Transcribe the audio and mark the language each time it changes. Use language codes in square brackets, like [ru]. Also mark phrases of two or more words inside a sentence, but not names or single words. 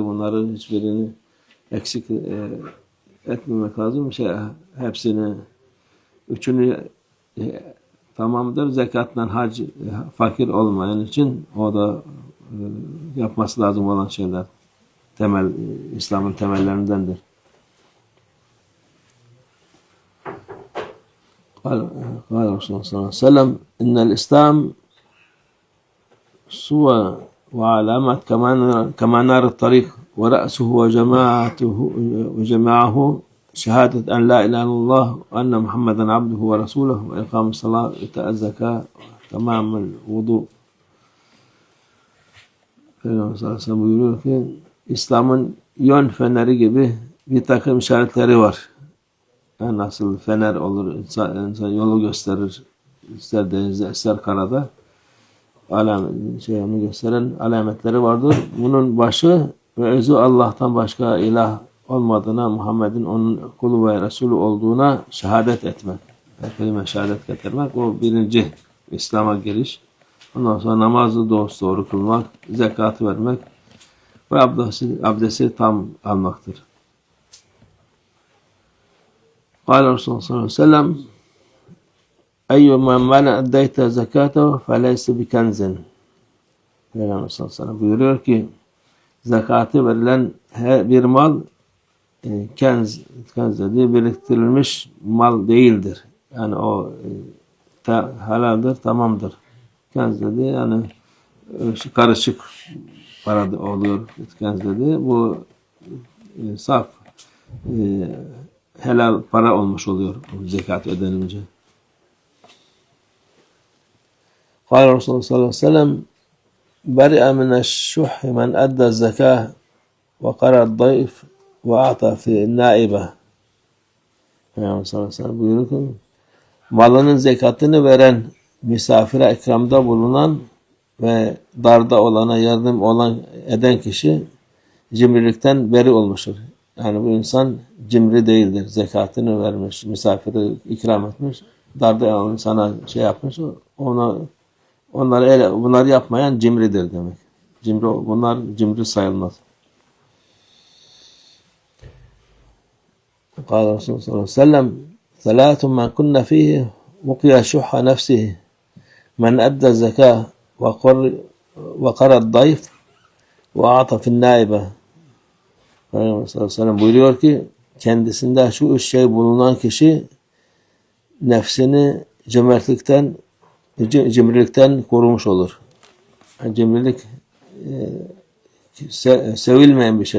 [tr] Bunları hiçbirini eksik etmemek lazım. Hepsini, üçünü tamamdır. Zekatla hac fakir olmayan için o da yapması lazım olan şeyler. Temel, İslam'ın temellerindendir. [ar] قال رسول الله صلى الله عليه وسلم إن الإسلام صور وعلامات كما نار الطريق ورأسه وجماعه شهادة أن لا إله إلا الله وأن محمدا عبده ورسوله وإقام الصلاة وإيتاء الزكاة تمام الوضوء. [tr] Peygamber [ar] صلى الله عليه وسلم [tr] buyuruyor ki İslam'ın yön feneri gibi bir takım işaretleri var. Yani nasıl fener olur, insan yolu gösterir, ister denizde, ister karada. Onu gösteren alametleri vardır. Bunun başı ve özü Allah'tan başka ilah olmadığına, Muhammed'in onun kulu ve Resulü olduğuna şehadet etmek. Kelime şehadet getirmek. O birinci İslam'a giriş. Ondan sonra namazı doğru kılmak, zekatı vermek ve abdesti tam almaktır. [ar] قال رسول الله صلى الله عليه وسلم أيما من أديت زكاته فليس بكنز. [tr] Peygamber [ar] صلى الله عليه وسلم [tr] buyuruyor ki zekatı verilen bir mal kenz dediği biriktirilmiş mal değildir. Yani o halaldir, tamamdır. Kenz dediği yani karışık para oluyor. Kenz dediği bu saf helal para olmuş oluyor zekat ödenince. [ar] قال رسول الله صلى الله عليه وسلم برئ من الشح من أدى الزكاة وقرى الضيف وأعطى في النائبة. [tr] Peygamber [ar] صلى الله عليه وسلم [tr] buyuruyor ki malının zekatını veren, misafire ikramda bulunan ve darda olana yardım eden kişi cimrilikten beri olmuştur. Yani bu insan cimri değildir. Zekatını vermiş, misafiri ikram etmiş, darda sana yapmış, bunları yapmayan cimridir demek. Bunlar cimri sayılmaz. [ar] قال رسول الله صلى الله عليه وسلم ثلاث من كن فيه وقي شح نفسه من أدى الزكاة وقرى الضيف وأعطى في النائبة. [tr] Peygamber [ar] صلى الله عليه وسلم [tr] buyuruyor ki kendisinde şu üç şey bulunan kişi nefsini cimrilikten korumuş olur. Yani cimrilik sevilmeyen bir şey.